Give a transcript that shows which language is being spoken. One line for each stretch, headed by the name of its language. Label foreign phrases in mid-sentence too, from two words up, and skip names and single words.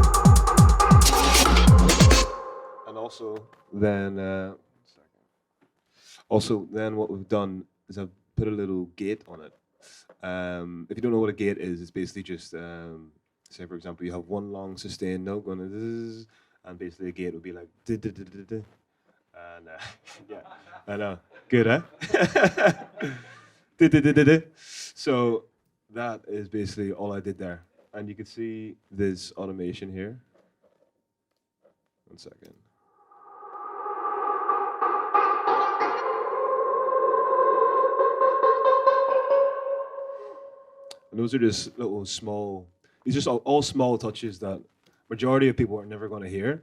English: And also then Also, then what we've done is I've put a little gate on it. If you don't know what a gate is, it's basically just say for example you have one long sustained note going zzz, and basically a gate would be like duh, and yeah, I know, good, huh? Duh, duh, duh, duh, duh. So that is basically all I did there, and you can see this automation here. One second. And those are just little small, it's just all small touches that majority of people are never going to hear.